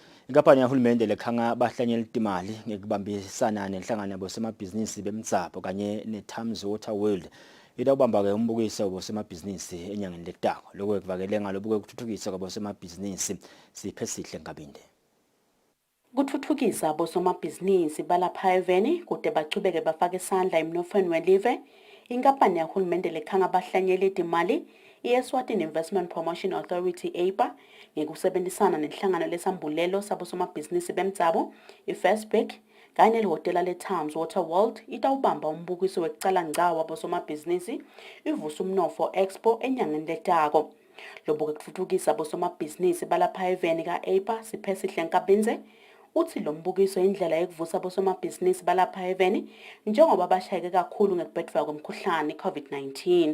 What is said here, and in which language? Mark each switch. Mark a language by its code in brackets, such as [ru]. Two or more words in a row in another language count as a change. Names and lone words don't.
[ss] Inkampani yahulumende lekhanga bahlanyela itimali ngekubambisana nenhlangano yabosemabhizinisi bemtsapho kanye neThames Water World itawubamba ke umbukiso wabosemabhizinisi enyangeni letako lokho kuvakele ngalobuke kuthuthukisa kwabosemabhizinisi siphesihle Nkabinde. Kuthuthukisa abosomabhizinisi balapha eveni kude bachubeke bafake isandla emnotfweni welive, inkampani yahulumende lekhanga bahlanyela itimali Eswatini Investment Promotion Authority EIPA ngekusebenzisana nenhlangano lesambulelo sabosomabhizinisi bemtsabo iFirst Bank kanye nehhotela leThames Water World itawubamba umbukiso wekucala ngca wabosomabhizinisi ivusa umnotfo expo enyangeni letako. Lobuke kuthuthukisa abosomabhizinisi balapha eveni ka-EIPA siphesihle Nkabinde uthi lo mbukiso indlela yekuvusa abosomabhizinisi balapha eveni njengoba bashayeke kakhulu ngekubhedva kwemkhuhlane COVID-19.